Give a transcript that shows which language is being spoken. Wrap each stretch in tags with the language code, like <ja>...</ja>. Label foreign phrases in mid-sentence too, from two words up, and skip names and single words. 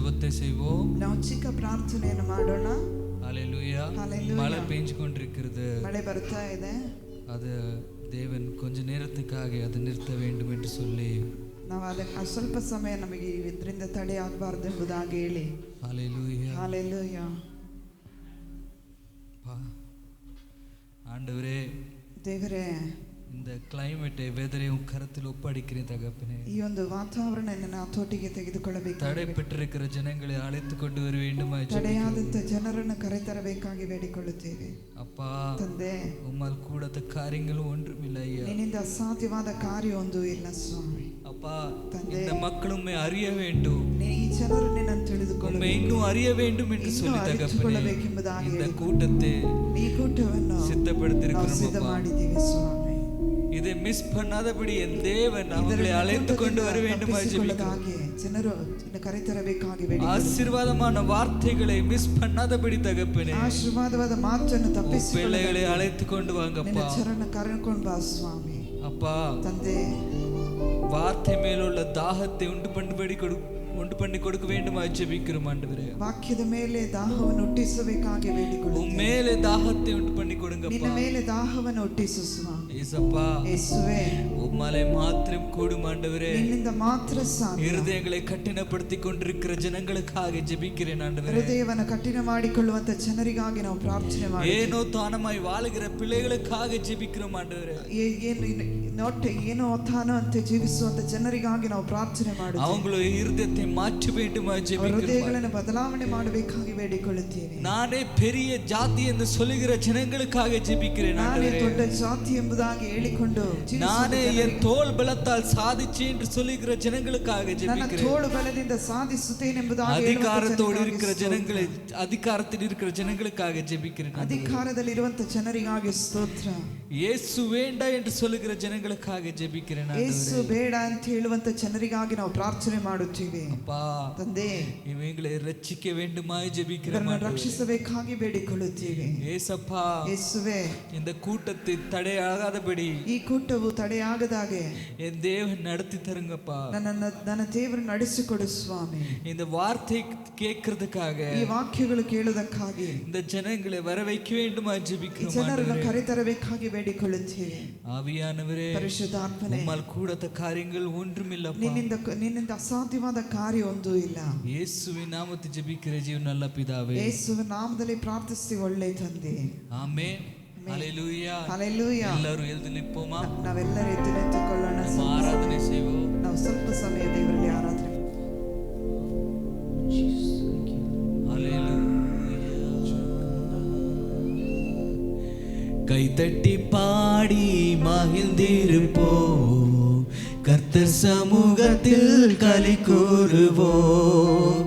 <ta>செய்வோம்.</ta> <kn>ನಾವು ಚಿಕ್ಕ ಪ್ರಾರ್ಥನೆಯನ್ನು ಮಾಡೋಣ.</kn> <ta>ஹalleluya. மழை பெஞ்சு கொண்டிருக்கிறது.</ta> <kn>ಮಳೆ ಬರ್ತಾ ಇದೆ.</kn> <ta>அது தேவன் கொஞ்ச நேரத்துக்காக அதை நிறுத்த வேண்டும் என்று சொல்லி</ta> <kn>ನಾವು ಅದಕ್ಕೆ ಸ್ವಲ್ಪ ಸಮಯ ನಮಗೆ ಇದರಿಂದ ತಡೆ ಆಗಬಾರದು ಎಂಬುದಾಗಿ ಹೇಳಿ.</kn> <ta>ஹalleluya.</ta> <kn>ஹalleluya.</kn> <ta>ஆண்டவரே,</ta> <kn>ದೇವರೇ,</kn> <ta>இந்த கிளைமேட்டை வெதரையும் கரத்தில் ஒப்படைக்கிறேன் தகப்பனே.</ta> <kn>ಈ ಒಂದು ವಾತಾವರಣವನ್ನು ಹತೋಟಿಗೆ ತೆಗೆದುಕೊಳ್ಳಬೇಕು.</kn> <ta>தடைப்பட்டிருக்கிற ஜனங்களை அழைத்து கொண்டு வர வேண்டுமாய்</ta> <kn>ತಡೆಯಾದಂತ ಜನರನ್ನು ಕರೆತರಬೇಕಾಗಿ ಬೇಡಿಕೊಳ್ಳುತ್ತೇವೆ.</kn> <ta>அப்பா,</ta> <kn>ತಂದೆ,</kn> <ta>உம்மால் கூடாத காரியங்கள் ஒன்றுமில்லை ஐயா.</ta> <kn>ನಿನ್ನಿಂದ ಅಸಾಧ್ಯವಾದ ಕಾರ್ಯ ಒಂದು ಇಲ್ಲ ಸ್ವಾಮಿ.</kn> <ta>அப்பா, இந்த மக்கள் உம்மை அறிய வேண்டும்.</ta> <kn>ಈ ಜನರು ನಿನ್ನನ್ನು ತಿಳಿದುಕೊಳ್ಳಬೇಕು.</kn> <ta>உம்மை இன்னும் அறிய வேண்டும் என்று சொல்லி தகப்பனே இந்த கூட்டத்தை</ta> <kn>ಈ ಕೂಟವನ್ನು</kn> <ta>சித்தப்படுத்தியிருக்கிறோம்.</ta> <kn>ಸಿದ್ಧ ಮಾಡಿದ್ದೀವಿ ಸ್ವಾಮಿ.</kn> <ta>இதை மிஸ் பண்ணாதபடி என் தேவன் அவங்களை அழைத்து கொண்டு வர வேண்டுமாய் ஜெபிக்கிறேன்.</ta> <kn>ಜನರು ಕರೆತರಬೇಕಾಗಿ ಬೇಡಿಕೊಳ್ಳುತ್ತೇವೆ.</kn> <ta>ஆசீர்வாதமான வார்த்தைகளை மிஸ் பண்ணாதபடி தகப்பனே</ta> <kn>ಆಶೀರ್ವಾದವಾದ ಮಾತನ್ನು ತಪ್ಪಿಸಿಕೊಳ್ಳದೆ</kn> <ta>பிள்ளைகளை அழைத்து கொண்டு வாங்கப்பா.</ta> <kn>ನಿನ್ನ ಚರಣ ಕರೆದುಕೊಂಡು ಬಾ ಸ್ವಾಮಿ.</kn> <ta>அப்பா,</ta> <kn>ತಂದೆ,</kn> <ta>வார்த்தை மேலுள்ள தாகத்தை உண்டு பண்ணி கொடுக்க வேண்டுமாய் ஜெபிக்கிறோம் ஆண்டவரே.</ta> <kn>ವಾಕ್ಯದ ಮೇಲೆ ದಾಹವನ್ನು ಹುಟ್ಟಿಸಬೇಕಾಗಿ ಬೇಡಿಕೊಳ್ಳುತ್ತೇವೆ.</kn> <ta>உன் மேலே தாகத்தை உண்டு பண்ணி கொடுங்கப்பா.</ta> <kn>ನಿನ್ನ ಮೇಲೆ ದಾಹವನ್ನು ಹುಟ್ಟಿಸು ಸ್ವಾಮಿ.</kn> <ta>ஏசப்பா,</ta> <kn>ಯೇಸುவே,</kn> <ta>உம்மாலே மாத்திரம் கூடும் ஆண்டவரே.</ta> <kn>ನಿನ್ನಿಂದ ಮಾತ್ರ ಸಾಧ್ಯ.</kn> <ta>இருதயங்களை கட்டினப்படுத்தி கொண்டிருக்கிற ஜனங்களுக்காக ஜெபிக்கிறேன் ஆண்டவரே.</ta> <kn>ಹೃದಯವನ್ನು ಕಠಿಣ ಮಾಡಿಕೊಳ್ಳುವಂತ ಜನರಿಗಾಗಿ ನಾವು ಪ್ರಾರ್ಥನೆ ಮಾಡಿ,</kn> <ta>ஏனோ தானமாய் வாழுகிற பிள்ளைகளுக்காக ஜெபிக்கிறோம் ஆண்டவரೇ.</ta> <kn>ಏನೋ ತಾನೋ ಅಂತ ಜೀವಿಸುವಂತ ಜನರಿಗಾಗಿ ನಾವು ಪ್ರಾರ್ಥನೆ ಮಾಡುತ್ತೇವೆ.</kn> <ta>அவங்கள இருதயத்தை மாற்ற வேண்டுமாய் ஜெபிக்கிறோம்.</ta> <kn>ಹೃದಯಗಳನ್ನು ಬದಲಾವಣೆ ಮಾಡಬೇಕಾಗಿ ಬೇಡಿಕೊಳ್ಳುತ್ತೇವೆ.</kn> <ta>நானே பெரிய ஜாதி என்று சொல்லுகிற ஜனங்களுக்காக ஜெபிக்கிறேன்</ta> <kn>ನಾನೇ</kn> <ta>ஆண்டவரே.</ta> <kn>ದೊಡ್ಡ ಜಾತಿ ಎಂಬುದಾಗಿ ಹೇಳಿಕೊಂಡು</kn> <ta>நானே என் தோள் பலத்தால் சாதிச்சேன் என்று சொல்லுகிற ஜனங்களுக்காக</ta> <kn>ನನ್ನ</kn> <ta>ஜெபிக்கிறேன்.</ta> <kn>ತೋಳು ಬಲದಿಂದ ಸಾಧಿಸುತ್ತೇನೆ ಎಂಬುದಾಗಿ</kn> <ta>அதிகாரத்தோடு இருக்கிற ஜனங்களை, அதிகாரத்தில் இருக்கிற ஜனங்களுக்காக ஜெபிக்கிறேன்.</ta> <kn>ಅಧಿಕಾರದಲ್ಲಿ ಇರುವಂತ ಜನರಿಗಾಗಿ ಸ್ತೋತ್ರ.</kn> <ta>இயேசு வேண்டாம் என்று சொல்லுகிற ஜனங்களுக்காக ஜெபிக்கிறேன்.</ta> <kn>ಯೇಸು ಬೇಡ ಅಂತ ಹೇಳುವಂತ ಜನರಿಗಾಗಿ ನಾವು ಪ್ರಾರ್ಥನೆ ಮಾಡುತ್ತೇವೆ.</kn> <ta>அப்பா,</ta> <kn>ತಂದೆ,</kn> <ta>இவங்களை ரட்சிக்க வேண்டுமாய் ஜெபிக்கிறேன்.</ta> <kn>ರಕ್ಷಿಸಬೇಕಾಗಿ ಬೇಡಿಕೊಳ್ಳುತ್ತೇವೆ.</kn> <ta>ஏசப்பா,</ta> <kn>ಯೇಸುವೆ,</kn> <ta>இந்த கூட்டத்தை தடையாகாதபடி</ta> <kn>ಈ ಕೂಟವು ತಡೆಯಾಗದಾಗೆ</kn> <ta>என் தேவன் நடத்தி தருங்கப்பா.</ta> <kn>ನನ್ನ ದೇವರು ನಡೆಸಿಕೊಡು ಸ್ವಾಮಿ.</kn> <ta>இந்த வார்த்தை கேட்கிறதுக்காக,</ta> <kn>ಈ ವಾಕ್ಯಗಳು ಕೇಳುವುದಕ್ಕಾಗಿ</kn> <ta>இந்த ஜனங்களை வர வைக்க வேண்டுமாய் ஜெபிக்கிறோம்.</ta> <kn>ಜನರನ್ನು ಕರೆತರಬೇಕಾಗಿ ಬೇಡಿಕೊಳ್ಳುತ್ತೇವೆ.</kn> <ta>ஆவியானவரே,</ta> <kn>ಪರಿಶುದ್ಧಾತ್ಮನೇ,</kn> <ta>உம்மால் கூடாத காரியங்கள் ஒன்றுமில்லப்பா.</ta> <kn>ನಿನ್ನಿಂದ ಅಸಾಧ್ಯವಾದ ಕಾರ್ಯ ಒಂದೂ ಇಲ್ಲ.</kn> <ta>இயேசுவின் நாமத்தில் ஜெபிக்கிற ஜீவன் நல்ல பிதாவே,</ta> <kn>ಯೇಸುವಿನ ನಾಮದಲ್ಲಿ ಪ್ರಾರ್ಥಿಸಿ ಒಳ್ಳೆ ತಂದೆ.</kn> <ta>ஆமென். ஹalleluya.</ta> <kn>ಹಲ್ಲೆಲೂಯಾ.</kn> <ta>எல்லாரும் எழுந்து நிற்போம்.</ta> <kn>ನಾವೆಲ್ಲರೂ ಎದ್ದು ನಿಂತುಕೊಳ್ಳೋಣ.</kn> <ta>ஆராதனை செய்வோம்.</ta> <kn>ನಾವು ಸ್ವಲ್ಪ ಸಮಯ ದೇವರಲ್ಲಿ ಆರಾಧನೆ.</kn> <ta>கைதட்டி பாடி மகிழ்ந்திருப்போம், கர்த்தர் சமூகத்தில் களி கூறுவோம்.</ta>